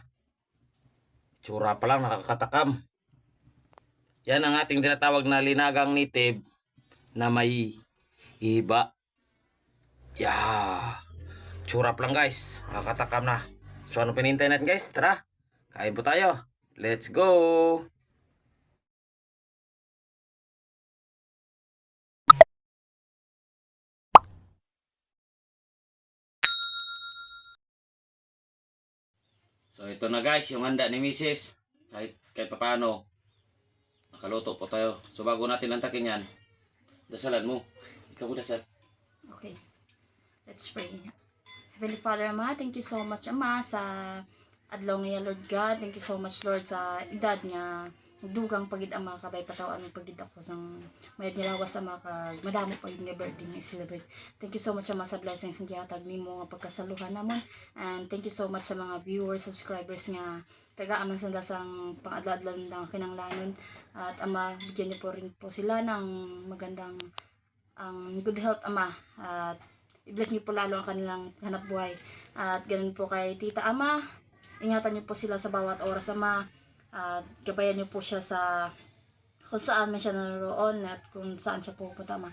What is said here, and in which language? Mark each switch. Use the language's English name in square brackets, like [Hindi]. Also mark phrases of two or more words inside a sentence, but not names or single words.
[Filipino] Tsura pa lang, nakakatakam. Yan ang ating tinatawag na linagang native na may iba. [English] Yeah. [Filipino] Tsura pa lang guys, nakakatakam na. So ano pinintay natin guys? Tara, kain po tayo. [English] Let's go! [Filipino] So ito na guys, yung handa ni Mrs. Kahit paano, nakaluto po tayo. So bago natin lantakin yan, dasalan mo. Ikaw mo dasal. [English] Okay. Let's pray. Heavenly Father, Ama, thank you so much, [Hiligaynon] Ama, sa adlaw nga Lord God. [English] Thank you so much, Lord, [Hiligaynon] sa edad nga dugang pagid Ama kabay patawan mo pagid ako sang mayad nilawas Ama kag madamo pa yung birthday nga celebrate. [English] Thank you so much [Hiligaynon] Ama sa blessings nga gihatag nimo nga pagkasaluhan namon. [English] And thank you so much [Hiligaynon] sa mga viewers, subscribers nga taga-aman sa dasang pang-adlaw-adlaw ng kinanglanon. [Filipino] At Ama, bigyan niyo po rin po sila ng magandang [English] good health [Filipino] Ama. At i-bless niyo po lalo ang kanilang hanap buhay. At ganun po kay Tita Ama, ingatan niyo po sila sa bawat oras Ama. At gabayan niyo po siya sa kung saan man siya naroon at kung saan siya pupunta Ama.